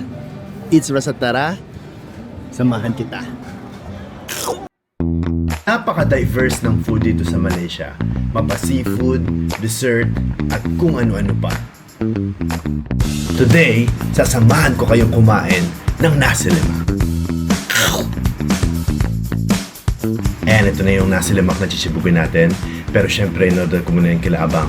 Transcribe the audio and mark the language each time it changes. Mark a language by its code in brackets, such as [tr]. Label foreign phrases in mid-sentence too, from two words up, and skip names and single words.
[tl] It's Rasatara. Samahan kita. Napaka-diverse ng food dito sa Malaysia. Mapa-seafood, dessert, at kung ano-ano pa. Today, sasamahan ko kayong kumain ng nasi lemak. And ito na yung nasi lemak na chichibugin natin. Pero syempre, in-order ko muna yung kila Abang.